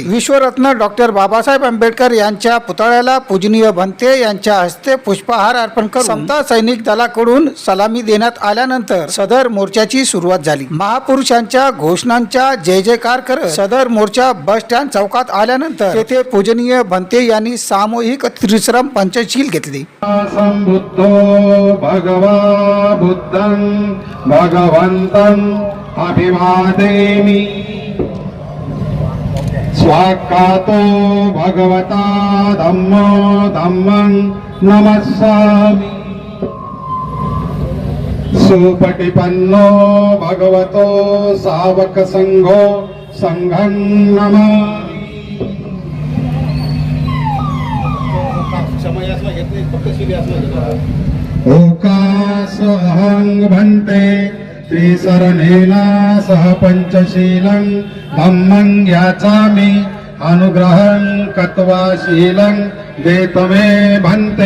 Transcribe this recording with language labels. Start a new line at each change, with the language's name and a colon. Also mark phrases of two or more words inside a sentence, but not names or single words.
Marathi: विश्वरत्न डॉक्टर बाबासाहेब आंबेडकर यांच्या पुतळ्याला पूजनीय भंते यांच्या हस्ते पुष्पहार अर्पण करून समता सैनिक दलाकडून सलामी देण्यात आल्यानंतर सदर मोर्चाची सुरुवात झाली। महापुरुषांच्या घोषणांचा जय जयकार करत सदर मोर्चा बस स्टँड चौकात आल्यानंतर तेथे पूजनीय भंते यांनी सामूहिक त्रिश्रम पंचशील घेतली।
Pali: संबुद्धो भगवा बुद्धं भगवन्तं अभिवादेमि स्वाकातो भगवता धम्मो धम्मं नमस्सामि सुपटिपन्नो भगवतो सावक संघो संघं नमामि। ओकासहं भन्ते त्रिसरणेन सह पंचशीलं धम्मं याचामि अनुग्रहं कत्वा शीलं देतमे भन्ते।